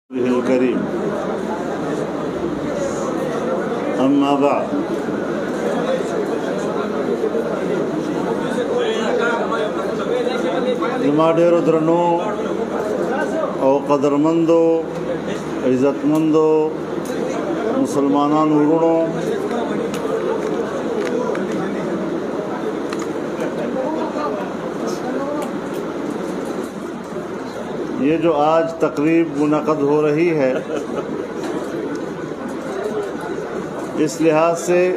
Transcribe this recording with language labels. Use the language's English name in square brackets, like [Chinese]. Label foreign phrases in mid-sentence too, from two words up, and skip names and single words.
[Arabic] الكريم أما بعد [Pashto] زما ډیرو درنو او قدرمندو عزتمندو مسلمانانو ورونو، [Urdu] یہ جو آج تقریب منعقد ہو رہی ہے، اس لحاظ سے